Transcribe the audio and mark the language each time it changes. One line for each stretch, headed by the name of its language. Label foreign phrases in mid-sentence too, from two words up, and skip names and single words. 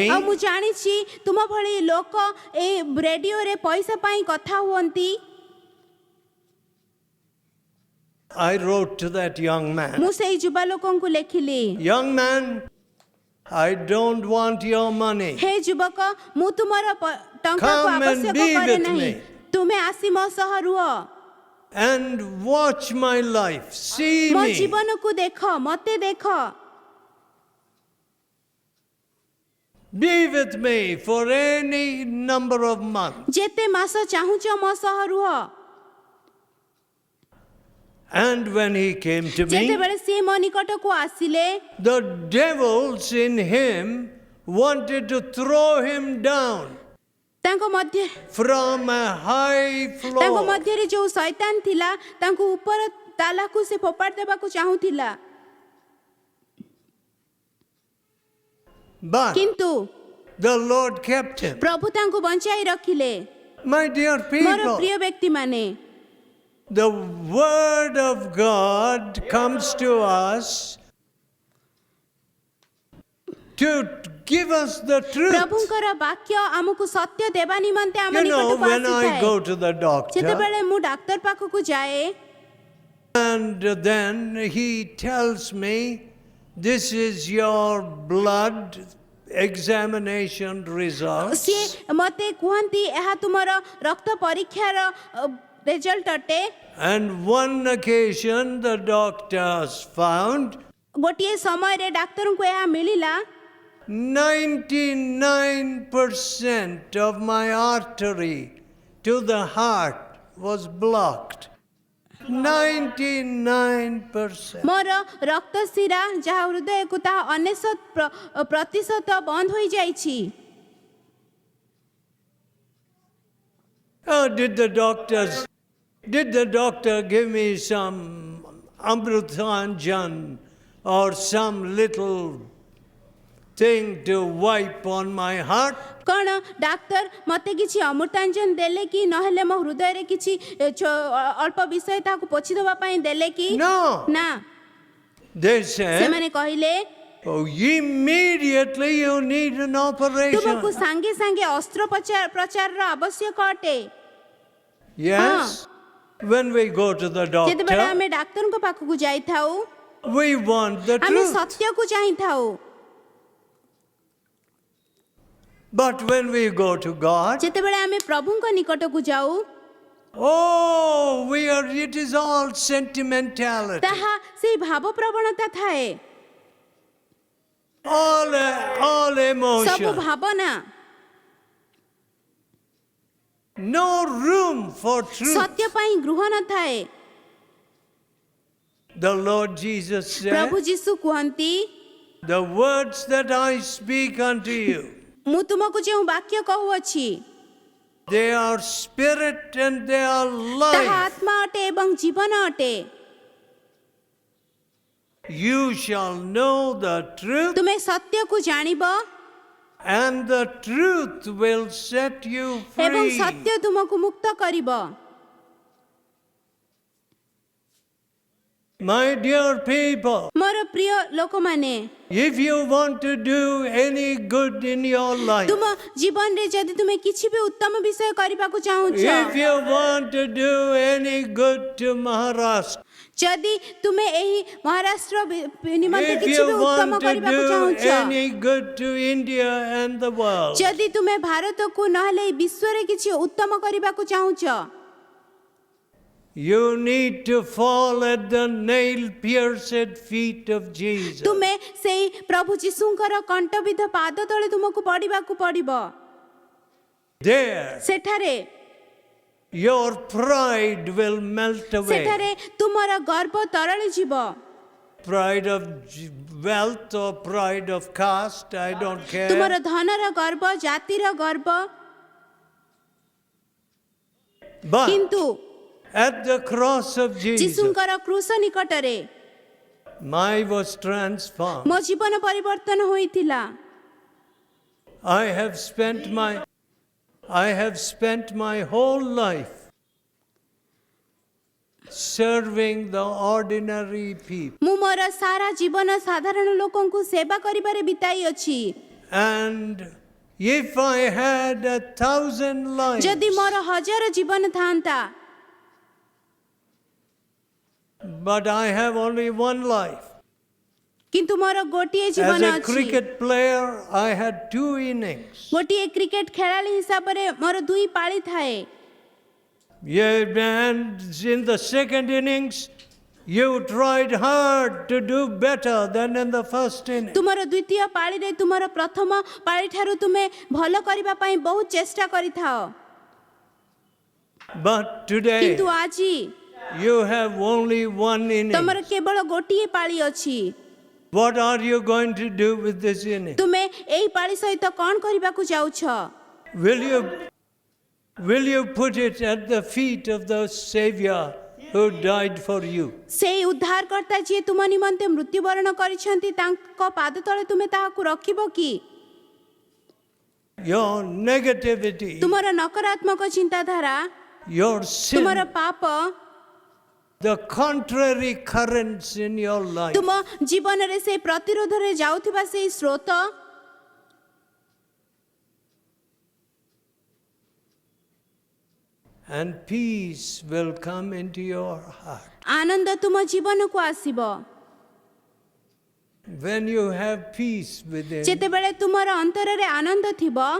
Odia: ଆଉ ମୁଁ ଜାଣିଛି ତୁମ ଭଳି ଲୋକ ଏ ରେଡିଓରେ ପଇସା ପାଇଁ କଥା ହୁଅନ୍ତି।
English: I wrote to that young man.
Odia: ମୁଁ ସେଇ ଯୁବା ଲୋକଙ୍କୁ ଲେଖିଲି,
English: Young man, I don't want your money.
Odia: ହେ ଯୁବକ ମୁଁ ତୁମର ଟଙ୍କାକୁ
English: Come and
Odia: ଆବଶ୍ୟକ
English: be
Odia: କରେ
English: with
Odia: ନାହିଁ,
English: me.
Odia: ତୁମେ ଆସି ମୋ ସହ ରୁହ,
English: And watch my life. See
Odia: ମୋ
English: me.
Odia: ଜୀବନକୁ ଦେଖ, ମୋତେ ଦେଖ,
English: Be with me for any number of months.
Odia: ଯେତେ ମାସ ଚାହୁଁଛ ମୋ ସହ ରୁହ।
English: And when he came to me,
Odia: ଯେତେବେଳେ ସିଏ ମୋ ନିକଟକୁ ଆସିଲେ
English: the devils in him wanted to throw him down from a high
Odia: ତାଙ୍କ
English: floor.
Odia: ମଧ୍ୟରେ ଯୋଉ ଶୈତାନ ଥିଲା ତାଙ୍କୁ ଉପର ତାଲାକୁ ସେ ଫୋପାଡ଼ି ଦେବାକୁ ଚାହୁଁଥିଲା,
English: But
Odia: କିନ୍ତୁ
English: the Lord kept him.
Odia: ପ୍ରଭୁ ତାଙ୍କୁ ବଞ୍ଚାଇ ରଖିଲେ।
English: My dear
Odia: ମୋର
English: people,
Odia: ପ୍ରିୟ ବ୍ୟକ୍ତିମାନେ,
English: the word of God comes to us to give us the truth.
Odia: ପ୍ରଭୁଙ୍କର ବାକ୍ୟ ଆମକୁ ସତ୍ୟ ଦେବା ନିମନ୍ତେ ଆମ
English: You know,
Odia: ନିକଟକୁ
English: when I
Odia: ଆସିଥାଏ।
English: go to the doctor,
Odia: ଯେତେବେଳେ ମୁଁ ଡାକ୍ତର ପାଖକୁ ଯାଏ
English: and then he tells me, this is your blood examination results.
Odia: ସିଏ ମୋତେ କୁହନ୍ତି ଏହା ତୁମର ରକ୍ତ ପରୀକ୍ଷାର ରେଜଲ୍ଟ ଅଟେ।
English: And one occasion the doctors found
Odia: ଗୋଟିଏ ସମୟରେ ଡାକ୍ତରଙ୍କୁ ଏହା ମିଳିଲା
English: 99% of my artery to the heart was blocked. 99%.
Odia: ମୋର ରକ୍ତ ଶିରା ଯାହା ହୃଦୟକୁ ତାହା 99% ବନ୍ଦ ହୋଇଯାଇଛି।
English: Oh, did the doctor give me some Amrutanjan or some little thing to wipe on my heart?
Odia: କ'ଣ ଡାକ୍ତର ମୋତେ କିଛି ଅମୃତାଞ୍ଜନ ଦେଲେ କି ନହେଲେ ମୋ ହୃଦୟରେ କିଛି ଅଳ୍ପ ବିଷୟ ତାହାକୁ ପୋଛି ଦେବା ପାଇଁ ଦେଲେ କି?
English: No.
Odia: ନା,
English: They said,
Odia: ସେମାନେ କହିଲେ
English: oh, immediately you need an
Odia: ତୁମକୁ
English: operation.
Odia: ସାଙ୍ଗେ ସାଙ୍ଗେ ଅସ୍ତ୍ରୋପଚାରର ଆବଶ୍ୟକ ଅଟେ।
English: Yes. When we go to the
Odia: ଯେତେବେଳେ
English: doctor,
Odia: ଆମେ ଡାକ୍ତରଙ୍କ ପାଖକୁ ଯାଇଥାଉ
English: we want the
Odia: ଆମେ
English: truth.
Odia: ସତ୍ୟକୁ ଚାହିଁଥାଉ,
English: But when we go to God,
Odia: ଯେତେବେଳେ ଆମେ ପ୍ରଭୁଙ୍କ ନିକଟକୁ ଯାଉ
English: oh, it is all sentimentality.
Odia: ତାହା ସେଇ ଭାବ ପ୍ରବଣତା ଥାଏ,
English: All
Odia: ସବୁ
English: emotion.
Odia: ଭାବନା,
English: No room for truth.
Odia: ସତ୍ୟ ପାଇଁ ଗୃହ ନଥାଏ।
English: The Lord Jesus said,
Odia: ପ୍ରଭୁ ଯୀଶୁ କୁହନ୍ତି,
English: the words that I speak unto you,
Odia: ମୁଁ ତୁମକୁ ଯେଉଁ ବାକ୍ୟ କହୁଅଛି
English: they are spirit and they are
Odia: ତାହା
English: life.
Odia: ଆତ୍ମା ଅଟେ ଏବଂ ଜୀବନ ଅଟେ।
English: You shall know the truth,
Odia: ତୁମେ ସତ୍ୟକୁ ଜାଣିବ
English: and the truth will set you
Odia: ଏବଂ
English: free.
Odia: ସତ୍ୟ ତୁମକୁ ମୁକ୍ତ କରିବ।
English: My dear people,
Odia: ମୋର ପ୍ରିୟ ଲୋକମାନେ,
English: if you want to do any good in your life,
Odia: ତୁମ ଜୀବନରେ ଯଦି ତୁମେ କିଛି ବି ଉତ୍ତମ ବିଷୟ କରିବାକୁ ଚାହୁଁଛ,
English: if you want to do any good to Maharashtra,
Odia: ଯଦି ତୁମେ ଏହି ମହାରାଷ୍ଟ୍ର ନିମନ୍ତେ
English: if
Odia: କିଛି ବି
English: you
Odia: ଉତ୍ତମ
English: want to
Odia: କରିବାକୁ
English: do
Odia: ଚାହୁଁଛ,
English: any good to India and the world,
Odia: ଯଦି ତୁମେ ଭାରତକୁ ନହେଲେ ଏହି ବିଶ୍ୱରେ କିଛି ଉତ୍ତମ କରିବାକୁ ଚାହୁଁଛ,
English: you need to fall at the nail-pierced feet of Jesus.
Odia: ତୁମେ ସେଇ ପ୍ରଭୁ ଯୀଶୁଙ୍କର କଣ୍ଟବିଦ୍ଧ ପାଦ ତଳେ ତୁମକୁ ପଡ଼ିବାକୁ ପଡ଼ିବ।
English: There,
Odia: ସେଠାରେ
English: your pride will melt away.
Odia: ସେଠାରେ ତୁମର ଗର୍ବ ତରଳି ଯିବ।
English: Pride of wealth or pride of caste, I don't care.
Odia: ତୁମର ଧନର ଗର୍ବ, ଜାତିର ଗର୍ବ,
English: But
Odia: କିନ୍ତୁ
English: At the cross of Jesus,
Odia: ଯୀଶୁଙ୍କର କ୍ରୁଶ ନିକଟରେ
English: my was transformed.
Odia: ମୋ ଜୀବନ ପରିବର୍ତ୍ତନ ହୋଇଥିଲା।
English: I have spent my whole life serving the ordinary people.
Odia: ମୁଁ ମୋର ସାରା ଜୀବନ ସାଧାରଣ ଲୋକଙ୍କୁ ସେବା କରିବାରେ ବିତାଇ ଅଛି।
English: And if I had 1,000 lives,
Odia: ଯଦି ମୋର 1000 ଜୀବନ ଥାନ୍ତା,
English: but I have only one life.
Odia: କିନ୍ତୁ ମୋର ଗୋଟିଏ
English: As
Odia: ଜୀବନ
English: a
Odia: ଅଛି।
English: cricket player, I had 2 innings.
Odia: ଗୋଟିଏ କ୍ରିକେଟ ଖେଳାଳି ହିସାବରେ ମୋର 2 ପାଳି ଥାଏ।
English: Yeah, and in the second innings, you tried hard to do better than in the first inning.
Odia: ତୁମର ଦ୍ୱିତୀୟ ପାଳିରେ ତୁମର ପ୍ରଥମ ପାଳି ଠାରୁ ତୁମେ ଭଲ କରିବା ପାଇଁ ବହୁତ ଚେଷ୍ଟା କରିଥାଅ।
English: But today,
Odia: କିନ୍ତୁ ଆଜି
English: you have only one innings.
Odia: ତମର କେବଳ ଗୋଟିଏ ପାଳି ଅଛି।
English: What are you going to do with this inning?
Odia: ତୁମେ ଏହି ପାଳି ସହିତ କ'ଣ କରିବାକୁ ଯାଉଛ?
English: Will you put it at the feet of the Savior who died for you?
Odia: ସେଇ ଉଦ୍ଧାରକର୍ତ୍ତା ଯିଏ ତୁମ ନିମନ୍ତେ ମୃତ୍ୟୁବରଣ କରିଛନ୍ତି ତାଙ୍କ ପାଦ ତଳେ ତୁମେ ତାହାକୁ ରଖିବ କି?
English: Your negativity,
Odia: ତୁମର ନକାରାତ୍ମକ ଚିନ୍ତାଧାରା,
English: your sin,
Odia: ତୁମର ପାପ,
English: the contrary currents in your life,
Odia: ତୁମ ଜୀବନରେ ସେ ପ୍ରତିରୋଧରେ ଯାଉଥିବା ସେଇ ସ୍ରୋତ,
English: and peace will come into your heart.
Odia: ଆନନ୍ଦ ତୁମ ଜୀବନକୁ ଆସିବ।
English: When you have peace within,
Odia: ଯେତେବେଳେ ତୁମର ଅନ୍ତରରେ ଆନନ୍ଦ ଥିବ,